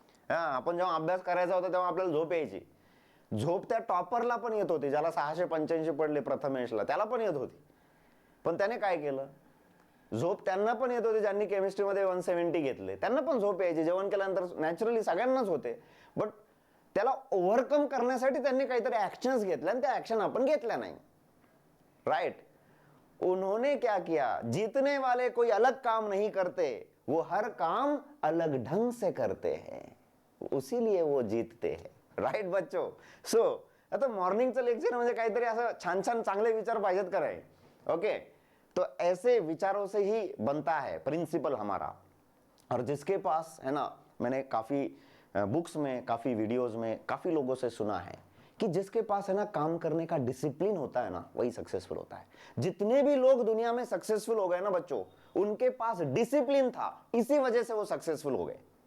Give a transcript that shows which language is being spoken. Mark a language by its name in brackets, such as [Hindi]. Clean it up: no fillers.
[Marathi] हा, आपण जेव्हा अभ्यास करायचा होता तेव्हा आपल्याला झोप यायची. झोप त्या टॉपरला पण येत होती, ज्याला 685 पडले प्रथमेशला, त्याला पण येत होती. पण त्याने काय केलं, झोप त्यांना पण येत होती ज्यांनी केमिस्ट्रीमध्ये 170 घेतले, त्यांना पण झोप यायची. जेवण केल्यानंतर नॅचरली सगळ्यांनाच होते. बट त्याला ओव्हरकम करण्यासाठी त्यांनी काहीतरी ऍक्शन्स घेतल्या, आणि त्या ऍक्शन आपण घेतल्या नाही, राइट. [Hindi] उन्होंने क्या किया, जीतने वाले कोई अलग काम नहीं करते, वो हर काम अलग ढंग से करते हैं, उसीलिए वो जीतते हैं, राइट बच्चों. [Marathi] सो आता मॉर्निंगचं लेक्चर म्हणजे काहीतरी असं छान छान चांगले विचार पाहिजेत कराय. [Hindi] ओके, तो ऐसे विचारों से ही बनता है प्रिंसिपल हमारा. और जिसके पास है ना, मैंने काफी बुक्स में, काफी वीडियोस में, काफी लोगों से सुना है कि जिसके पास है ना काम करने का डिसिप्लिन होता है ना, वही सक्सेसफुल होता है. जितने भी लोग दुनिया में सक्सेसफुल हो गए ना बच्चों, उनके पास डिसिप्लिन था, इसी वजह से वो सक्सेसफुल हो गए.